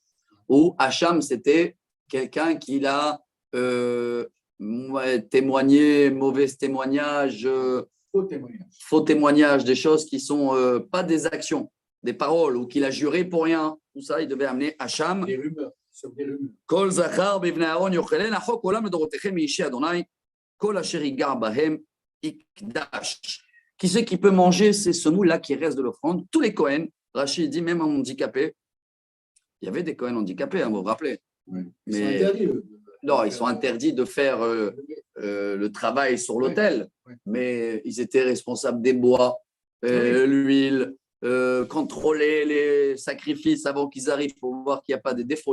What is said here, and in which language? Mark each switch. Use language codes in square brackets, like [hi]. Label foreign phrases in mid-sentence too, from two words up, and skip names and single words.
[fr] Ou hacham, c'était quelqu'un qui l'a témoigné, mauvais témoignage, faux témoignage, des choses qui ne sont pas des actions, des paroles, ou qu'il a juré pour rien. Tout ça, il devait amener hacham. Des rumeurs. [he] כל זכר בבני אהרון יאכלן החוק עולם לדורותיכם מאישי אדוני כל אשר ייגע בהם יקדש. [fr] Qui c'est qui peut manger ces semoule-là qui restent de l'offrande? Tous les Kohen. Rachid dit même en handicapé. Il y avait des Kohen handicapés, hein, vous vous rappelez. Ouais. Mais non, ils sont interdits de faire le travail sur l'autel, mais ils étaient responsables des bois, l'huile, contrôler les sacrifices avant qu'ils arrivent pour voir qu'il n'y a pas de défauts.